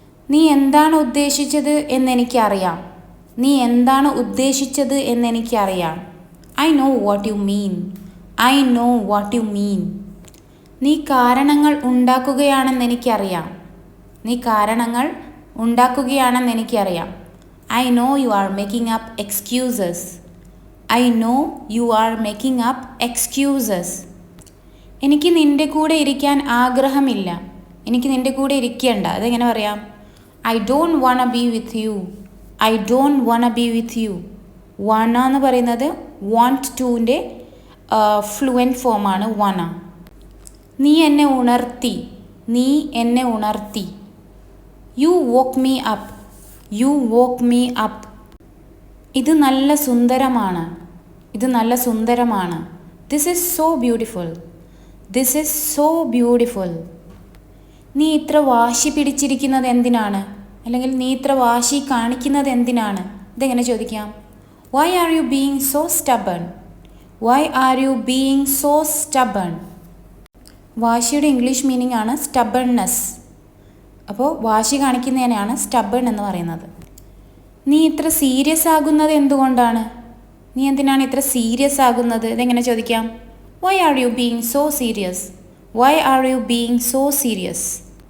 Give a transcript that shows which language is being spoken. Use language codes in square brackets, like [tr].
[ml] നീ എന്താണ് ഉദ്ദേശിച്ചത് എന്നെനിക്കറിയാം. നീ എന്താണ് ഉദ്ദേശിച്ചത് എന്നെനിക്കറിയാം. [en] I know what you mean. I know what you mean. [ml] നീ കാരണങ്ങൾ ഉണ്ടാക്കുകയാണെന്ന് എനിക്കറിയാം. നീ കാരണങ്ങൾ ഉണ്ടാക്കുകയാണെന്ന് എനിക്കറിയാം. [en] I know you are making up excuses. I know you are making up excuses. [ml] എനിക്ക് നിൻ്റെ കൂടെ ഇരിക്കാൻ ആഗ്രഹമില്ല. എനിക്ക് നിൻ്റെ കൂടെ ഇരിക്കേണ്ട. അതെങ്ങനെ പറയാം? [en] I don't wanna be with you. I don't wanna be with you. [ml] വണ എന്ന് പറയുന്നത് want ടുവിൻ്റെ ഫ്ലുവൻറ്റ് ഫോമാണ് വണ. നീ എന്നെ ഉണർത്തി. നീ എന്നെ ഉണർത്തി. [en] You woke me up. You woke me up. [ml] ഇത് നല്ല സുന്ദരമാണ്. ഇത് നല്ല സുന്ദരമാണ്. [en] This is so beautiful. This is so beautiful. [ml] നീ ഇത്ര വാശി പിടിച്ചിരിക്കുന്നത് എന്തിനാണ്? അല്ലെങ്കിൽ നീ ഇത്ര വാശി കാണിക്കുന്നത് എന്തിനാണ്? ഇതെങ്ങനെ ചോദിക്കാം? [en] Why are you being so stubborn? Why are you being so stubborn? [ml] വാശിയുടെ English meaning ആണ് സ്റ്റബൺനെസ്. അപ്പോൾ വാശി കാണിക്കുന്നതിനെയാണ് സ്റ്റബൺ എന്ന് പറയുന്നത്. നീ ഇത്ര സീരിയസ് ആകുന്നത് എന്തുകൊണ്ടാണ്? നീ എന്തിനാണ് ഇത്ര സീരിയസ് ആകുന്നത്? ഇതെങ്ങനെ ചോദിക്കാം? [en] Why are you being so serious? Why are you being so serious?